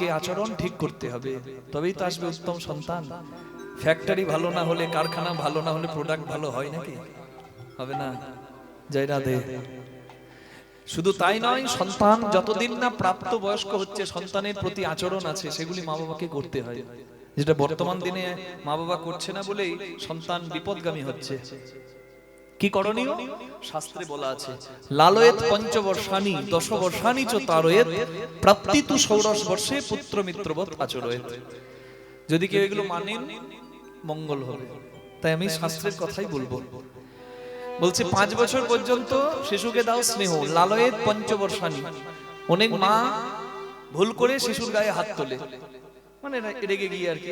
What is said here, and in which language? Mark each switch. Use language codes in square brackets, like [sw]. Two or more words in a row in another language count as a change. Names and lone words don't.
[bn] আচরণ ঠিক করতে হবে তবেই তো আসবে উত্তম সন্তান ফ্যাক্টরি ভালো না হলে কারখানা ভালো না হলে প্রোডাক্ট ভালো হয় নাকি হবে না জয় রাধে শুধু তাই নয়, সন্তান যতদিন না প্রাপ্ত বয়স্ক হচ্ছে সন্তানের প্রতি আচরণ আছে সেগুলি মা বাবাকে করতে হয়, যেটা বর্তমান দিনে মা বাবা করছে না বলেই সন্তান বিপদগামী হচ্ছে। কি করণীয়? শাস্ত্রে বলা আছে, [sa] লালয়েত পঞ্চবর্ষানি দশবর্ষানি চ তারয়েত প্রাপ্তিতু ষোড়শ বর্ষে পুত্র মিত্রবৎ আচরয়েত। [bn] যদি কেউ এগুলো মানেন মঙ্গল হবে। তাই আমি শাস্ত্রের কথাই বলবো। বলছে 5 বছর পর্যন্ত শিশুকে দাও স্নেহ, [sa] লালয়েত পঞ্চবর্ষানি। [bn] অনেক মা ভুল করে শিশুর গায়ে হাত তোলে, মানে রেগে গিয়ে আর কি।